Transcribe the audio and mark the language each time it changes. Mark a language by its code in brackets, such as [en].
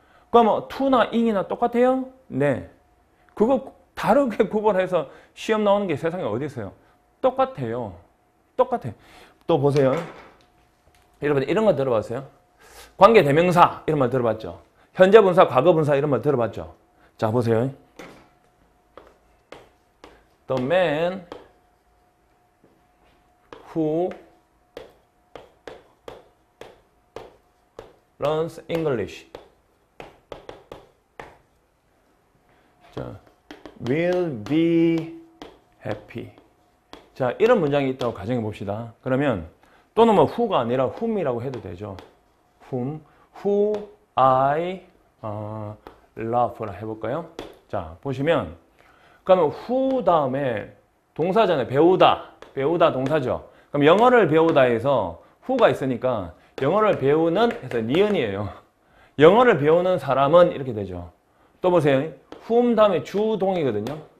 [ko] 그럼 to나 ing이나 똑같아요? 네. 그거 다르게 구분해서 시험 나오는 게 세상에 어디 있어요? 똑같아요. 똑같아요. 또 보세요. 여러분 이런 거 들어봤어요? 관계대명사 이런 말 들어봤죠? 현재분사, 과거분사 이런 말 들어봤죠? 자 보세요. [en] The man who learns English 자, will be happy. [ko] 자, 이런 문장이 있다고 가정해 봅시다. 그러면 또는 뭐 who가 아니라 whom이라고 해도 되죠. whom, [en] who I love [ko] 라 해볼까요? 자, 보시면 그러면 who 다음에 동사잖아요. 배우다. 배우다 동사죠. 그럼 영어를 배우다 해서 who가 있으니까 영어를 배우는 해서 니은이에요. 영어를 배우는 사람은 이렇게 되죠. 또 보세요. whom 다음에 주동이거든요.